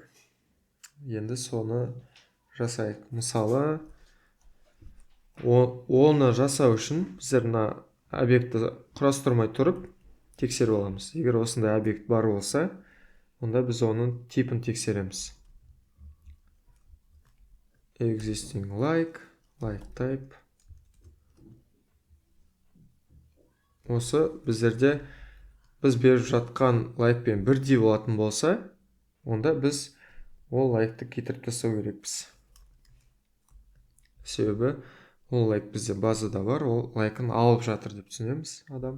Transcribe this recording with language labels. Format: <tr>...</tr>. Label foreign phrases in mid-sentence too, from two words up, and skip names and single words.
<kk>Енді соны жасайық. Мысалы, оны жасау үшін біздер мына объектті құрастырмай тұрып тексеріп аламыз. Егер осындай объект бар болса, онда біз оның типін тексереміз.</kk> <en>Existing like type.</en> <kk>Осы біздерде біз беріп жатқан лайкпен бірдей болатын болса, онда біз ол лайкты кетіріп тастау керекпіз. Себебі ол лайк бізде базада бар, ол лайкын алып жатыр деп түсінеміз адам.</kk>